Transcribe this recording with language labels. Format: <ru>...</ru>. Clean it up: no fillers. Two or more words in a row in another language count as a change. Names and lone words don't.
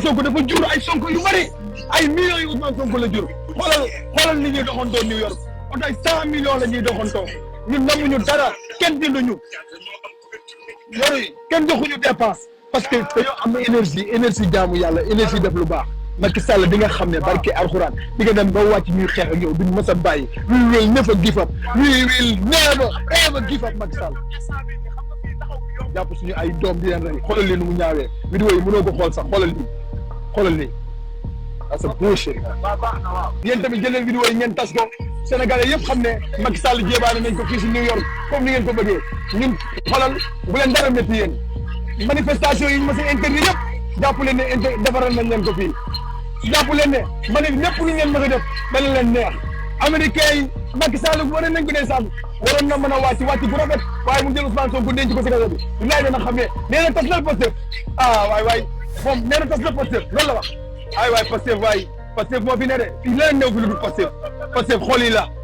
<wo>Sonko dafa jur ay Sonko yu bari ay millions yu Ousmane Sonko la jur xoolal ni ñuy doxantoo New York oto ay 100 millions la ñuy doxantoo ñun namuñu dara kenn dinduñu yooyu kenn joxuñu</wo> <fr>dépense parce que</fr> <wo>dañoo am énergie jaamu yàlla énergie def lu baax Macky Sall di nga xam ne barke alxuraan di nga dem ba wàcc ñuy xeex ak yow duñ mës a bàyyi</wo> <en>we will never give up</en> <wo>Macky Sall jàpp suñu ay doom di leen rey xoolal lii nu mu ñaawee vidéo yi mënoo ko xool sax xoolal lii</wo> <fr>parce que</fr> <wo>bullshit yéen tamit jël leen vidéo yi ngeen tas ko Sénégalais yëpp xam ne Macky Sall jébaane nañ ko fii si New York comme ni ngeen ko bëggee ñun xoolal bu leen dara métti yéen manifestation yi ñu mës a interdit yëpp jàpp leen ne defaral nañ leen ko fii jàpp leen ne lépp lu ngeen mës a def dana leen neex américains yi Macky Sall wane nañ ko ne sàmm waroon na mën a wàcc bu rafet waaye mu jël Ousmane Sonko denc ko si kaso bi laay dana xam ne nee na tas na Pastef waay moom nee na tas na Pastef loolu la wax waay Pastef moo fi ne de fii leneen néew fi lu dul Pastef xol yi la</wo>